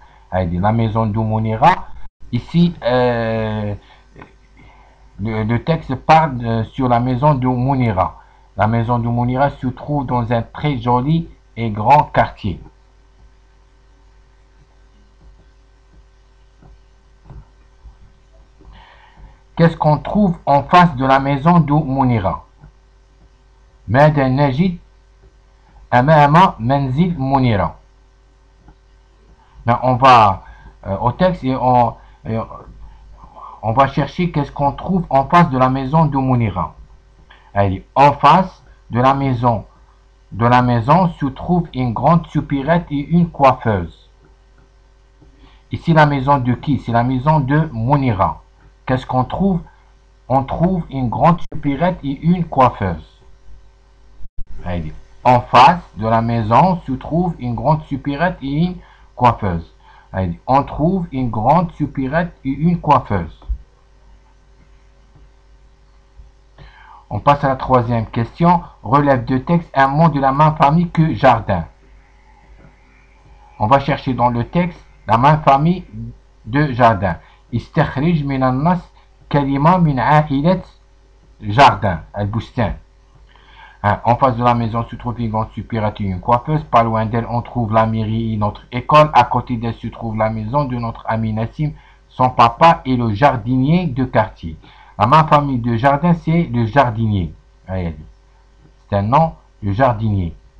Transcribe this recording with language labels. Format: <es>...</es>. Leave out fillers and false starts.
<fr>Elle dit la maison de Mounira. Ici, le texte parle sur la maison de Mounira. La maison de Mounira se trouve dans un très joli et grand quartier. Qu'est-ce qu'on trouve en face de la maison de Mounira?</fr> <ar>ماذا نجد أمام منزل منيرة.</ar> <fr>On va au texte et on va chercher qu'est-ce qu'on trouve en face de la maison de Mounira. Allez, en face de la maison se trouve une grande supérette et une coiffeuse. Ici, la maison de qui? C'est la maison de Mounira. Qu'est-ce qu'on trouve? On trouve une grande supérette et une coiffeuse. Allez, en face de la maison se trouve une grande supérette et une coiffeuse. Allez, on trouve une grande supérette et une coiffeuse. On passe à la troisième question. Relève de texte un mot de la même famille que jardin. On va chercher dans le texte la même famille de jardin.</fr> <ar>استخرج من النص كلمة من عائلة jardin البستان.</ar> <fr>En face de la maison se trouve une grande supérette et une coiffeuse. Pas loin d'elle, on trouve la mairie et notre école. À côté d'elle se trouve la maison de notre ami Nassim. Son papa est le jardinier de quartier. La même famille de jardin, c'est le jardinier. C'est un nom, le jardinier.</fr>